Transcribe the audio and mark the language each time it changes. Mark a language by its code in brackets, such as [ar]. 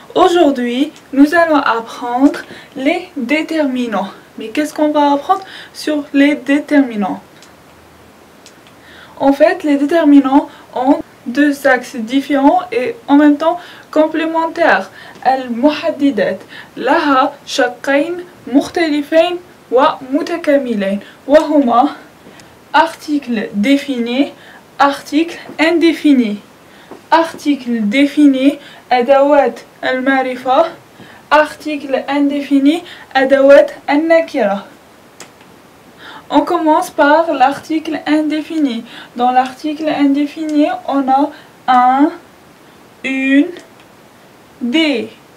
[fr] Aujourd'hui, nous allons apprendre les déterminants. Mais qu'est-ce qu'on va apprendre sur les déterminants? En fait, les déterminants ont deux axes différents et en même temps complémentaires. [ar] المحددات لها شقين مختلفين ومتكاملين وهما [fr] article défini, article indéfini. Article défini [ar] أدوات المعرفة, [fr] article indéfini [ar] أدوات النكرة. [fr] On commence par l'article indéfini. Dans l'article indéfini, on a un, une, des.